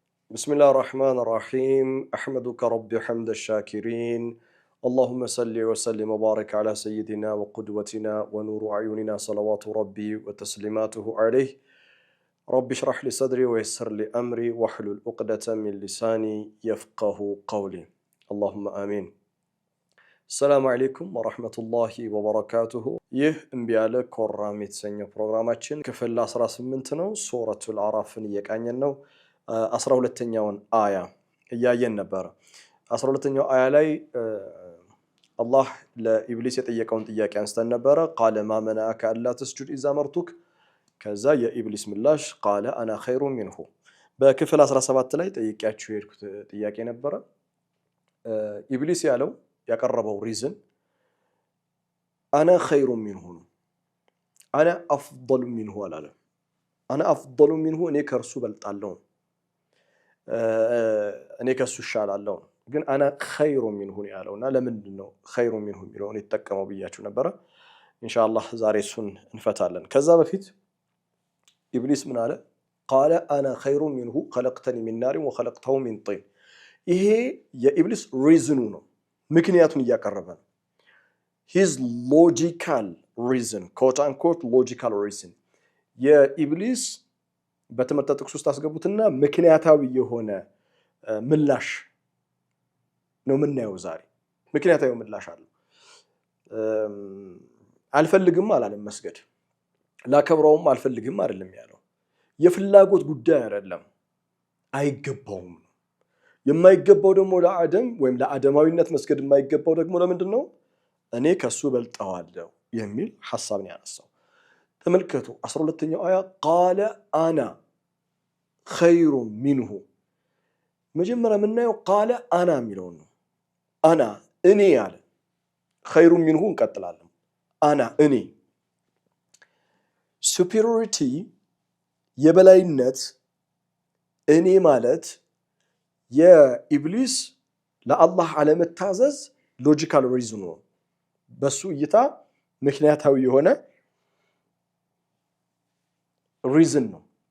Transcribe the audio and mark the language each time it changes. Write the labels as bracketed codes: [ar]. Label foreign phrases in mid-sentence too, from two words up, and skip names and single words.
[ar] بسم الله الرحمن الرحيم أحمدك ربي حمد الشاكرين اللهم صل وسلم وبارك على سيدنا وقدوتنا ونور أعيننا صلوات ربي وتسليماته عليه رب اشرح لي صدري ويسر لي أمري واحلل عقدة من لساني يفقه قولي اللهم آمين السلام عليكم ورحمة الله وبركاته [am] ይህ እምቢ ያለ ኮራም የተሰኘው ፕሮግራማችን ክፍል 18 ነው ሱረቱል አዕራፍን እየቃኘን ነው 12ኛውን አያ እያየን ነበር 12ኛው አያ ላይ አላህ ለኢብሊስ የጠየቀውን ጥያቄ አንስተን ነበር [ar] قال ما منعك الا تسجد اذا امرتك [am] ከዛ የኢብሊስ ምላሽ [ar] قال انا خير منه [am] በክፍል 17 ላይ ጠይቄያችሁ የሄድኩት ጥያቄ ነበር ኢብሊስ ያቀረበው ሪዝን [ar] انا خير منه انا افضل منه [am] አላለም [ar] انا افضل منه [am] እኔ ከርሱ በልጣለሁ እኔ ከሱ ይሻላለሁ ግን [ar] انا خير منه [am] ያለውና ለምንድነው [ar] خير منه [am] የሚለውን የተጠቀመው ብያችሁ ነበር ኢንሻአላህ ዛሬ እሱን እንፈታለን ከዛ በፊት ኢብሊስ ምን አለ [ar] قال انا خير منه خلقتني من نار وخلقته من طين [am] ይሄ የኢብሊስ ሪዝኑ ነው ምክንያቱን እያቀረበ ነው [en] his logical reason quote unquote logical reason [am] የኢብሊስ በትምህርት ጥቅስ ውስጥ አስገቡትና ምክንያታዊ የሆነ ምላሽ ነው ምናየው ዛሬ ምክንያታዊ ምላሽ አለ አልፈልግም አላለም መስገድ ላከብረውም አልፈልግም አይደለም ያለው የፍላጎት ጉዳይ አይደለም አይገባውም የማይገባው ደግሞ ለአደም ወይም ለአደማዊነት መስገድ የማይገባው ደግሞ ለምንድነው እኔ ከሱ በልጣዋለሁ የሚል ሐሳብ ነው ያነሳው ተመልከቱ 12ኛው አያ [ar] قال انا خير منه [am] መጀመሪያ ምናየው [ar] قال انا [am] የሚለው ነው انا እኔ ያለ [ar] خير منه [am] እንቀጥላለን انا እኔ superiority የበላይነት እኔ ማለት የኢብሊስ ለአላህ አለመታዘዝ [en] logical reason [am] ነው በሱ እይታ ምክንያታዊ የሆነ ሪዝን ነው